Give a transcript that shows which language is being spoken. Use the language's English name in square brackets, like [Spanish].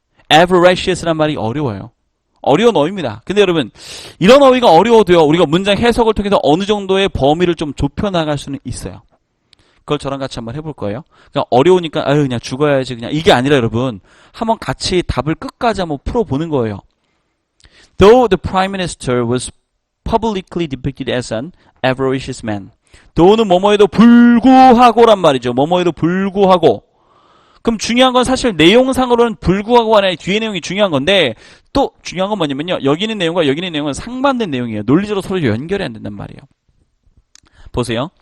[Korean] avaricious란 말이 어려워요. 어려운 어휘입니다. 근데 여러분 이런 어휘가 어려워도요. 우리가 문장 해석을 통해서 어느 정도의 범위를 좀 좁혀나갈 수는 있어요. 그걸 저랑 같이 한번 해볼 거예요. 그냥 어려우니까 그냥 죽어야지 그냥 이게 아니라 여러분 한번 같이 답을 끝까지 한번 풀어보는 거예요. [English] Though the Prime Minister was publicly depicted as an avaricious man. [Korean] though는 뭐뭐에도 불구하고란 말이죠. 뭐뭐에도 불구하고. 그럼 중요한 건 사실 내용상으로는 불구하고 아니라 뒤에 내용이 중요한 건데 또 중요한 건 뭐냐면요. 여기 있는 내용과 여기 있는 내용은 상반된 내용이에요. 논리적으로 서로 연결이 안 된단 말이에요. 보세요.